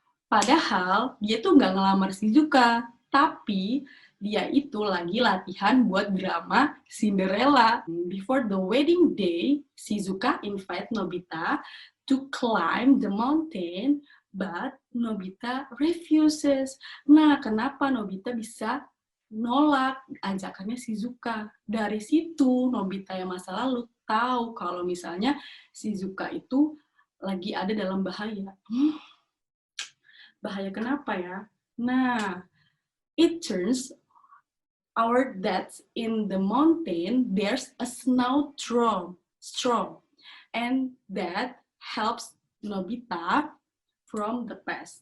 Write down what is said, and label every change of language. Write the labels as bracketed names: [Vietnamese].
[Indonesian] Padahal dia tuh nggak ngelamar Shizuka, tapi dia itu lagi latihan buat drama Cinderella. [English] Before the wedding day, Shizuka invite Nobita to climb the mountain, but Nobita refuses. [Indonesian] Nah, kenapa Nobita bisa nolak ajakannya Shizuka? Dari situ Nobita yang masa lalu tahu kalau misalnya Shizuka itu lagi ada dalam bahaya. Bahaya kenapa ya? [English] Nah, it turns out that in the mountain there's a storm, and that helps Nobita from the past.